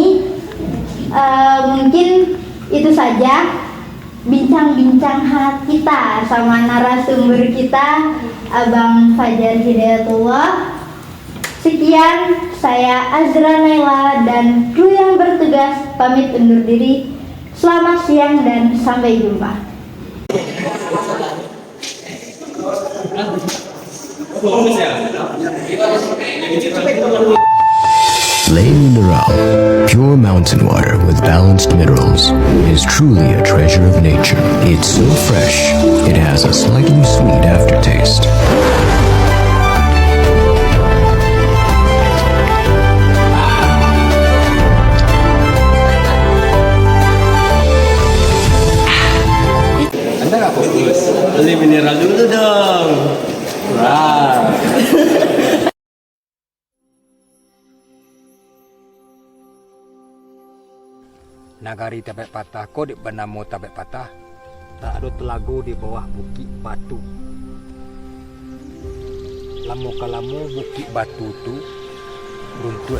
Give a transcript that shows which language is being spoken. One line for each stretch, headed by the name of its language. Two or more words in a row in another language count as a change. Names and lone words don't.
Indonesian: Mungkin itu saja bincang-bincang hangat kita sama narasumber kita, Abang Fajar Hidayatullah. Sekian, saya Azra Naila dan kru yang bertugas pamit undur diri. Selamat siang dan sampai jumpa.
English: Lake Mineral, pure mountain water with balanced minerals, is truly a treasure of nature. It's so fresh, it has a slightly sweet aftertaste.
Indonesian: Anda nggak fokus? Beli mineral dulu dong. Wah.
Minangkabau: Nagari Tabek Patah, kau di Banamo Tabek Patah, tak ada telago di bawah Bukit Batu. Lamo kalamu Bukit Batu tu runtuh.